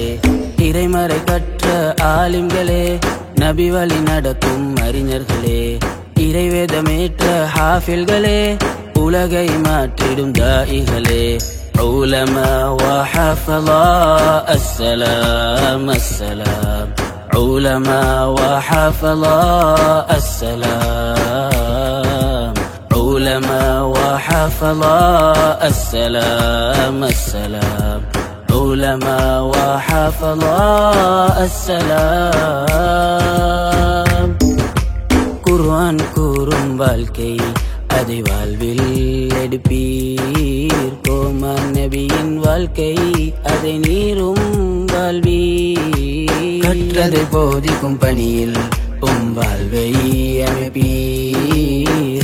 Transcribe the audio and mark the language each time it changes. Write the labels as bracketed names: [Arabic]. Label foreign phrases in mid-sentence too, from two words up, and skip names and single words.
[Tamil] இறைமறை கற்ற ஆலிம்களே, நபி வழி நடக்கும் அறிஞர்களே, இறைவேதமேற்ற ஹாஃபில்களே, உலகை மாற்றிடும் தாயிகளே. [Arabic] علماء وحفظاء السلام السلام. علماء وحفظاء السلام. علماء وحفظاء السلام السلام. علماء وحفظاء السلام. [Tamil] குர்ஆன் கூறும் வாழ்க்கை அதை வாழ்வில் எடுப்பீர். கோமான் நபியின் வாழ்க்கை அதை நீரும் வாழ்வீர். கற்றதை போதிக்கும் பணியில் வாழ்வை அமைப்பீர்.